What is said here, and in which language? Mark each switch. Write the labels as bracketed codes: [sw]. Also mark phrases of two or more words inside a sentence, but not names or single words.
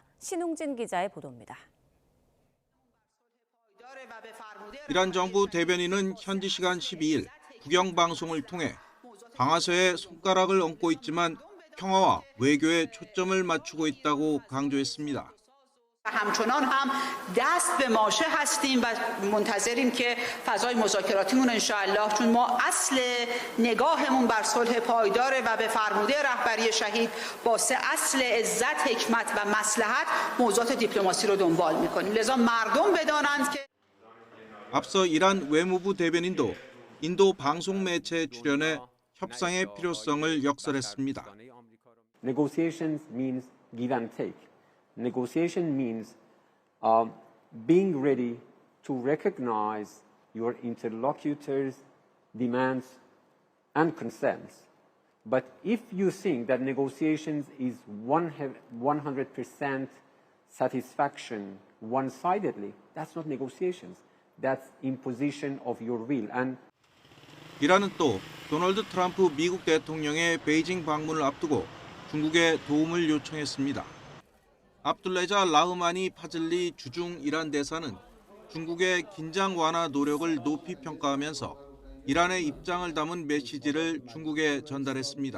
[ko] 신웅진 기자의 보도입니다. 이란 정부 대변인은 현지 시간 12일 국영방송을 통해 방아쇠에 손가락을 얹고 있지만 평화와 외교에 초점을 맞추고 있다고 강조했습니다. [fa] همچنان هم دست به ماشه هستیم و منتظریم که فضای مذاکراتیمون انشاءالله چون ما اصل نگاهمون بر صلح پایداره و به فرموده رهبری شهید واسه اصل عزت حکمت و مصلحت موضوعات دیپلماسی رو دنبال میکنیم لذا مردم بدانند که [ko] 앞서 이란 외무부 대변인도 인도 방송 매체에 출연해 협상의 필요성을 역설했습니다. [en] Negotiations means give and take. Negotiation means being ready to recognize your interlocutors' demands and concerns. But if you think that negotiations is 100% satisfaction one-sidedly, that's not negotiations. That's imposition of your will. And [ko] 이란은 또 도널드 트럼프 미국 대통령의 베이징 방문을 앞두고 중국에 도움을 요청했습니다. 압둘레자 라흐마니 파즐리 주중 이란 대사는 중국의 긴장 완화 노력을 높이 평가하면서 이란의 입장을 담은 메시지를 중국에 전달했습니다.